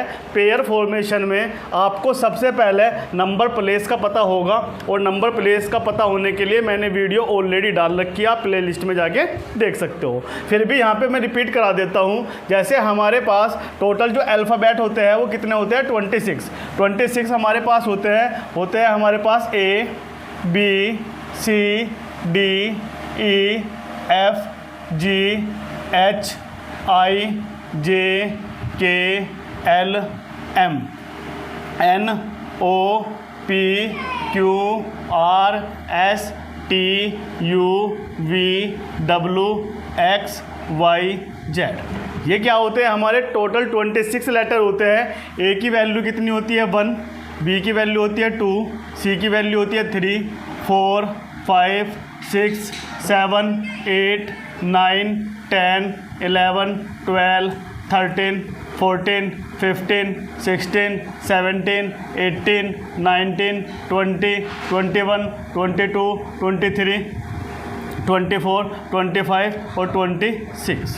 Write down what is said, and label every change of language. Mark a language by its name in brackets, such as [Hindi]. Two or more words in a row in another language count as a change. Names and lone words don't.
[English] pair formation [Hindi] में आपको सबसे पहले [English] number place [Hindi] का पता होगा और [English] number place [Hindi] का पता होने के लिए मैंने [English] video already [Hindi] डाल रखी है, आप [English] play list [Hindi] में जाके देख सकते हो। फिर भी यहाँ पर मैं रिपीट करा देता हूँ। जैसे हमारे पास टोटल जो अल्फ़ाबेट होते हैं वो कितने होते हैं? 26 हमारे पास होते हैं हमारे पास A, B, C, D, E, F, G, H, I, J, K, L, M, N, O, P, Q, R, S, T, U, V, W, X, Y, Z। ये क्या होते हैं? हमारे टोटल 26 लेटर होते हैं। ए की वैल्यू कितनी होती है? 1, बी की वैल्यू होती है 2, सी की वैल्यू होती है 3, 4, 5, 6, 7, 8, 9, 10, 11, 12, 13, 14, 15, 16, 17, 18, 19, 20, 21, 22, 23, 24, 25 और 26।